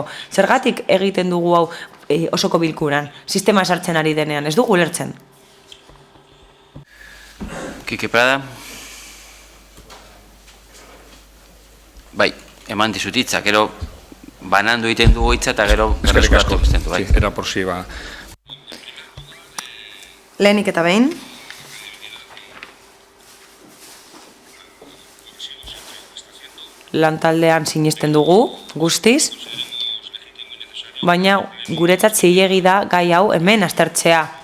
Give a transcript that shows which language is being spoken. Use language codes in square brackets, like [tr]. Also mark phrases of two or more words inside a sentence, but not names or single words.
[eu] Zergatik egiten dugu hau osoko bilkuran, sistema esartzen ari denean, ez dugu ulertzen. Kike Prada? Bai, eman dizut hitza, gero banandu egiten dugu hitza eta gero berreskuratu bestean du, bai. [es] Era por si ba. [eu] Lehenik eta behin. Lantaldean sinisten dugu, guztiz, baina guretzat zilegi da gai hau hemen aztertzea.